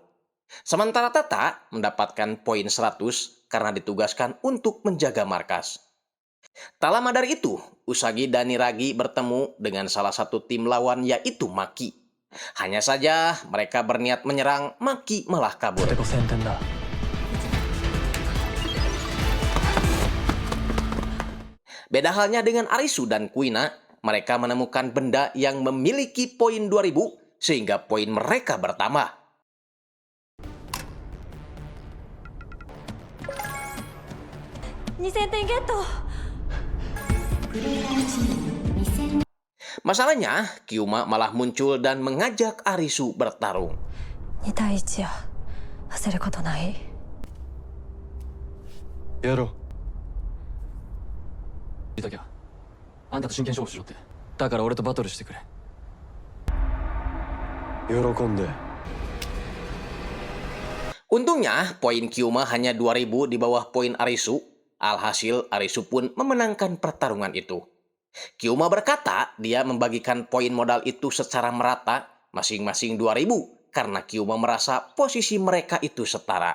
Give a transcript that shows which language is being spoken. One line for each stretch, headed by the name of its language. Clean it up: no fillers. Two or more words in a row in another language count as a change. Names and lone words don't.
Indonesian: Sementara Tata mendapatkan poin 100 karena ditugaskan untuk menjaga markas. Tak lama dari itu, Usagi dan Niragi bertemu dengan salah satu tim lawan yaitu Maki. Hanya saja mereka berniat menyerang, Maki malah kabur.
Japanese: これ5000点だ。
Indonesian: Beda halnya dengan Arisu dan Kuina, mereka menemukan benda yang memiliki poin 2000 sehingga poin mereka bertambah.
Japanese: 2000 点ゲット。
Indonesian: Masalahnya, Kyuma malah muncul dan mengajak Arisu bertarung.
Japanese: 2 対1や。焦ることない。やろう。言ったきゃあんたと真剣勝負しろって。だから俺とバトルしてくれ。喜んで。
Indonesian: Untungnya, poin Kyuma hanya 2000 di bawah poin Arisu. Alhasil, Arisu pun memenangkan pertarungan itu. Kyuma berkata dia membagikan poin modal itu secara merata, masing-masing 2000, karena Kyuma merasa posisi mereka itu setara.